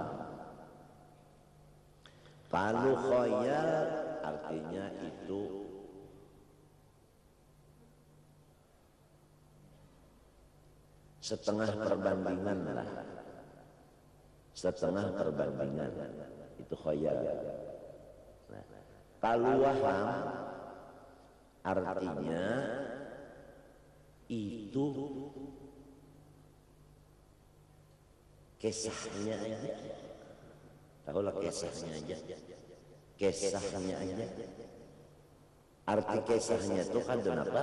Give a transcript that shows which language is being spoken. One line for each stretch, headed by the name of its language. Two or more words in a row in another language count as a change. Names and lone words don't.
Indonesian: Kalau khayal artinya itu setengah perbandingan lah. Setengah perbandingan itu khayal. Nah, Kalau waham artinya itu kisahnya aja. Tahulah kisahnya aja. Kisahnya aja. Arti kisahnya itu kan apa?